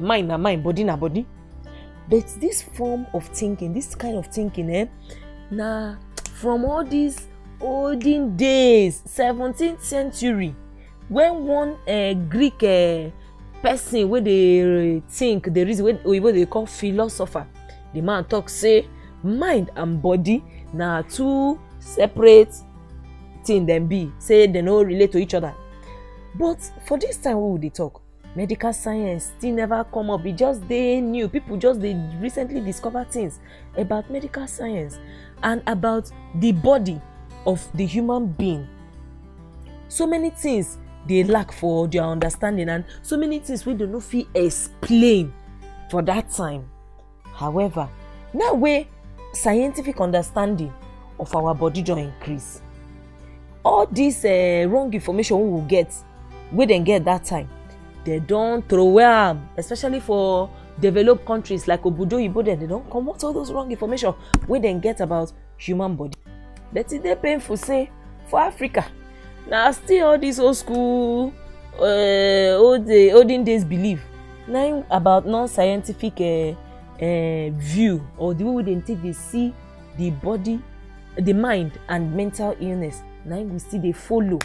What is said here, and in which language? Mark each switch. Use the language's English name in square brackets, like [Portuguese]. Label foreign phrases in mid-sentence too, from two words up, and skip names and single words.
[Nigerian Pidgin] Mind na mind, body na body. But this form of thinking, this kind of thinking, na from all these olden days, 17th century, when one Greek person wey dey think, the reason wey they call philosopher, the man talk say mind and body na two separate thing dem be, say they no relate to each other. But for this time wey we dey talk, medical science still never come up. E just dey new. People just dey recently discover things about medical science and about the body of the human being. So many things they lack for their understanding, and so many things we do not fit explain for that time. However, now where scientific understanding of our body just increase, all this wrong information we will get wey dem get that time, dem don throw am, especially for developed countries like [Igbo] obodo oyibo [Nigerian Pidgin] dem don comot all those wrong information wey dem get about human body. But e dey painful say for Africa na still all this old school olden days belief na about non-scientific view, or the way wey dem take dey see the body, the mind and mental illness, na we still dey follow.